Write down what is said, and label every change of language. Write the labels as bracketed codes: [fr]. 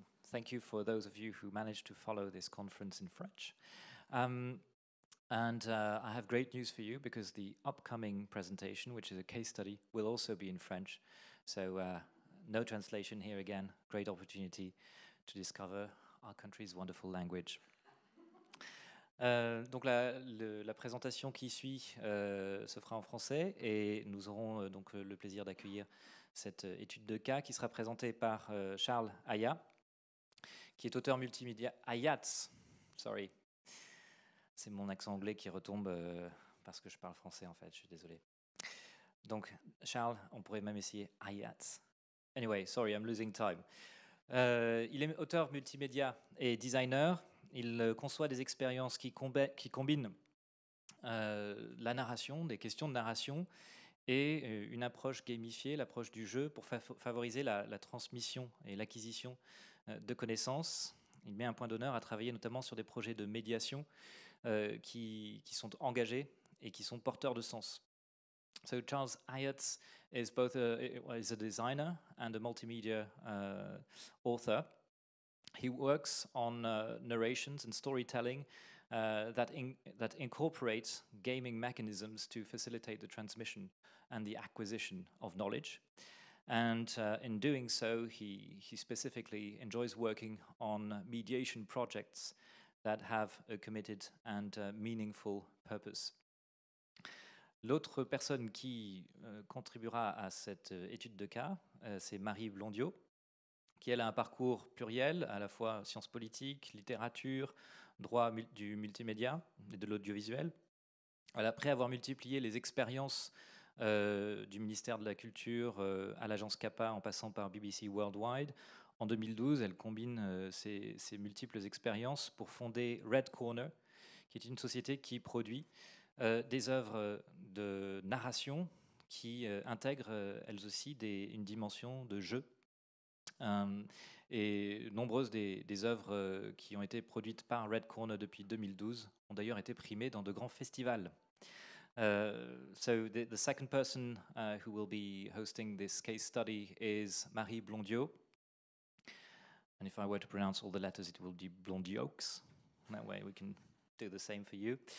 [en] Thank you for those of you who managed to follow this conference in French. I have great news for you because the upcoming presentation, which is a case study, will also be in French. So no translation here again. Great opportunity to discover our country's wonderful language. [fr] Donc la présentation qui suit se fera en français et nous aurons donc le plaisir d'accueillir cette étude de cas qui sera présentée par Charles Ayat, qui est auteur multimédia. Ayat, [en] sorry. [fr] C'est mon accent anglais qui retombe parce que je parle français en fait, je suis désolé. Donc Charles, on pourrait même essayer Ayat. [en] Anyway, sorry, I'm losing time. [fr] Il est auteur multimédia et designer. Il conçoit des expériences qui combinent la narration, des questions de narration et une approche gamifiée, l'approche du jeu pour favoriser la transmission et l'acquisition de connaissances. Il met un point d'honneur à travailler notamment sur des projets de médiation qui sont engagés et qui sont porteurs de sens. [en] So Charles Ayat is both is a designer and a multimedia author. He works on narrations and storytelling that incorporate gaming mechanisms to facilitate the transmission and the acquisition of knowledge. And in doing so, he specifically enjoys working on mediation projects that have a committed and meaningful purpose. [fr] L'autre personne qui contribuera à cette étude de cas, c'est Marie Blondiot, qui elle a un parcours pluriel, à la fois sciences politiques, littérature, droit du multimédia et de l'audiovisuel. Après avoir multiplié les expériences du ministère de la Culture à l'agence CAPA en passant par BBC Worldwide, en 2012, elle combine ces multiples expériences pour fonder Red Corner, qui est une société qui produit des œuvres de narration qui intègrent elles aussi une dimension de jeu. Et nombreuses des œuvres qui ont été produites par Red Corner depuis 2012 ont d'ailleurs été primées dans de grands festivals. [en] So the second person who will be hosting this case study is Marie Blondiot. And if I were to pronounce all the letters, it will be Blondiox. That way we can do the same for you.